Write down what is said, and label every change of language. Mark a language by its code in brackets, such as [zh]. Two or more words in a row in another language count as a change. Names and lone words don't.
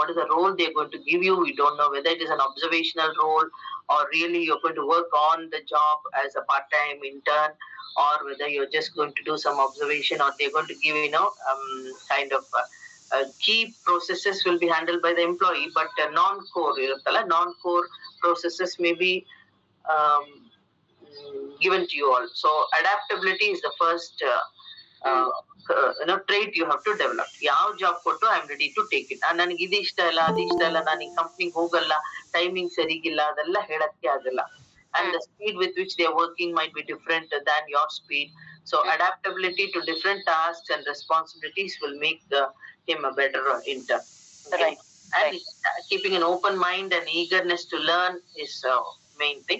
[en] What is the role they're going to give you? We don't know whether it is an observational role or really you're going to work on the job as a part-time intern, or whether you're just going to do some observation, or they're going to give kind of key processes will be handled by the employee, but non-core processes may be given to you all. So adaptability is the first trait you have to develop. [kn] ಯಾವ್ job ಕೊಟ್ಟು [en] I am ready to take it. [kn] ನನಿಗೆ ಇದು ಇಷ್ಟ ಇಲ್ಲ ಅದು ಇಷ್ಟ ಇಲ್ಲ ನಾನು ಈ company ಹೋಗಲ್ಲ, timing ಸರಿಗಿಲ್ಲ ಅದೆಲ್ಲ ಹೇಳಕ್ಕೆ ಆಗಲ್ಲ, [en] and the speed with which they are working might be different than your speed. So adaptability to different tasks and responsibilities will make him a better intern. Right. And keeping an open mind and eagerness to learn is main thing.